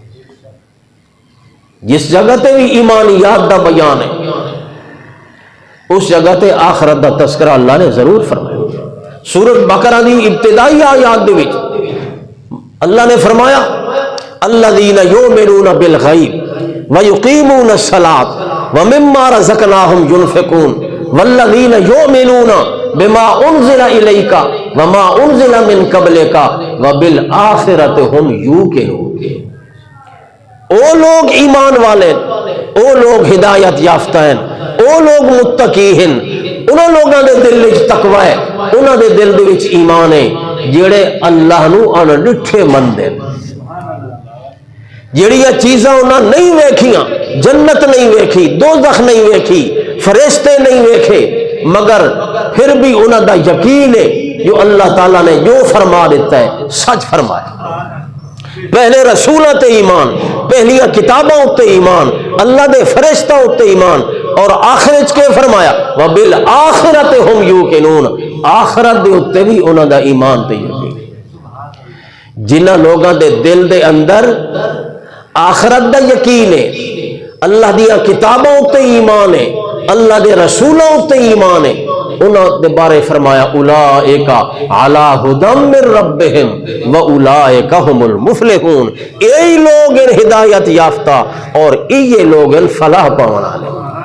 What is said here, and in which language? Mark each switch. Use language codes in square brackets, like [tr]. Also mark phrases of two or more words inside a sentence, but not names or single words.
[pa] جس جگہ تے بھی ایمانیات دا بیان ہے، اس جگہ تے آخرت دا تذکرہ اللہ نے ضرور فرمایا۔ سورۃ بقرہ دی ابتدائی آیات دے وچ اللہ نے فرمایا [ar] الذین یؤمنون بالغیب ویقیمون الصلاۃ ومما رزقناہم ینفقون والذین یؤمنون بما انزل الیک وما انزل من قبلک وبالآخرۃ ہم یوقنون۔ [pa] او لوگ ایمان والے، او لوگ ہدایت یافتہ ہیں، او لوگ متقی ہیں، انہاں لوگاں دے دل وچ تقوی ہے، انہاں دے دل دے وچ ایمان ہے، جڑے اللہ نو ان ڈٹھے مندے، جڑیاں چیزاں انہاں نہیں ویکھیاں، جنت نہیں ویکھی، دوزخ نہیں ویکھی، فرشتے نہیں ویکھے، مگر پھر بھی انہاں دا یقین ہے جو اللہ تعالیٰ نے جو فرما دیتا ہے سچ فرمایا۔ پہلے رسولوں تے ایمان، پہلیاں کتابوں تے ایمان، اللہ دے فرشتوں تے ایمان، اور آخرت کے فرمایا [ar] وبالآخرۃ ہم یوقنون، [pa] آخرت دے اتے بھی انہاں دا ایمان تے یقین۔ جنہاں لوگاں دے دل دے اندر آخرت دا یقین ہے، اللہ دیا کتابوں تے ایمان ہے، اللہ دے رسولوں تے ایمان ہے، انہوں نے بارے فرمایا [ar] اولئک علی ھدی من ربہم واولئک ھم المفلحون، [pa] یہی لوگ ان ہدایت یافتہ اور یہ لوگ ان فلاح پاون والے۔